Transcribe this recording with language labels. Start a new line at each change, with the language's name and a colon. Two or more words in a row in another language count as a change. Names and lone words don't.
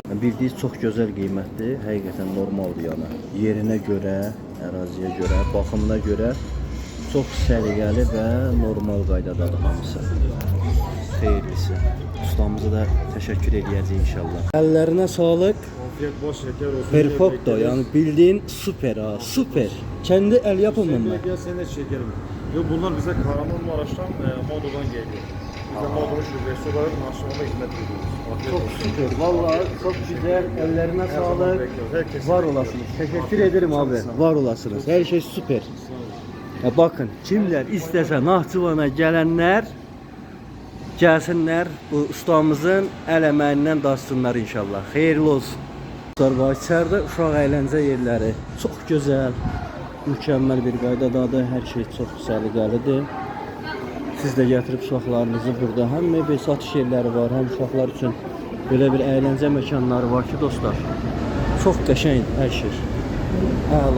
Azerbaijani: Bildiğiniz çox gözəl qiymətdir. Həqiqətən normaldır yəni. Yerinə görə, əraziyə görə, baxımına görə çox səliqəli və normal qaydadadır hamısı. Xeyirlisi. Ustamıza da təşəkkür edəcəyik inşallah. Əllərinə sağlıq.
Turkish: Afiyet bol şeker olsun. Perfecto, yani bildiğin süper ha, süper. Kendi el yapımı mı? Gel seni de çekelim. Yo, bunlar bize Kahramanmaraş'tan Modo'dan geliyor. Biz de Modo'nun şubesi olarak Naxçıvan'a hizmet ediyoruz. Afiyet Çok olsun. süper. Vallahi çok güzel. Ellerine Her zaman sağlık. bekliyoruz. Herkese
Azerbaijani: Var olasınız.
Turkish: Teşekkür ederim abi.
Azerbaijani: Var olasınız.
Turkish: Her şey süper. Ya bakın, kimler istese Naxçıvana gelenler gelsinler, bu ustamızın el emeğinden daşsınlar inşallah. Hayırlı olsun.
Azerbaijani: Var içeride uşaq əyləncə yerləri çox gözəl, mükəmməl bir qaydadadır. Hər şey çox səliqəlidir. Siz də gətirib uşaqlarınızı burada həm mebel satış yerləri var, həm uşaqlar üçün belə bir əyləncə məkanları var ki, dostlar. Çox qəşəng hər şey. Əla.